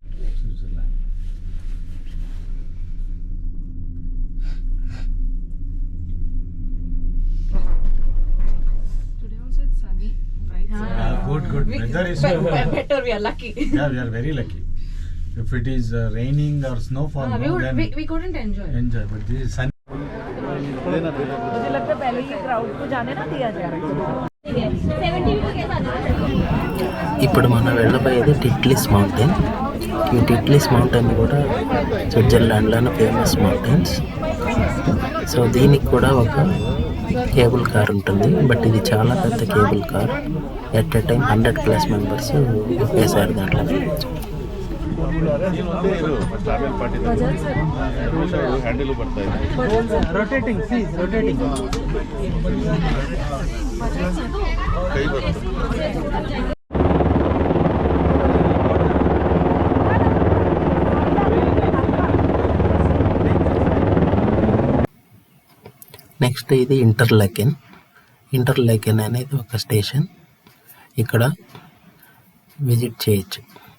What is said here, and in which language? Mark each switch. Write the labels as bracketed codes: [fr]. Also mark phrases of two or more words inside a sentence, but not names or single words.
[en] Today also it's sunny, bright. Good. Weather is Better, we are lucky. yeah, we are very lucky. If it is raining or snowfall, no, then We couldn't enjoy. enjoy. But this is sun. [hi] मुझे लगता है पहले ही क्राउड को जाने ना दिया जाए. 70 के साथ [te] ఇప్పుడు మనం వెళ్ళబోయేది టిట్లిస్ మౌంటైన్. ఈ టిట్లిస్ మౌంటైన్ కూడా స్విట్జర్లాండ్లోని [en] famous mountains. [te] సో దీనికి కూడా ఒక [en] cable car [te] ఉంటుంది. బట్ ఇది చాలా పెద్ద [en] cable car. at a time 100+ members [te] ఒకేసారి దాంట్లో వెళ్ళచ్చు. [kn] ಹ್ಯಾಂಡಲ್ ಬರ್ತಾ ಇದೆ. ಕೈ ಬರ್ತದೆ. [te] నెక్స్ట్ ఇది ఇంటర్లాకెన్ అనేది ఒక స్టేషన్. ఇక్కడ విజిట్ చేయొచ్చు.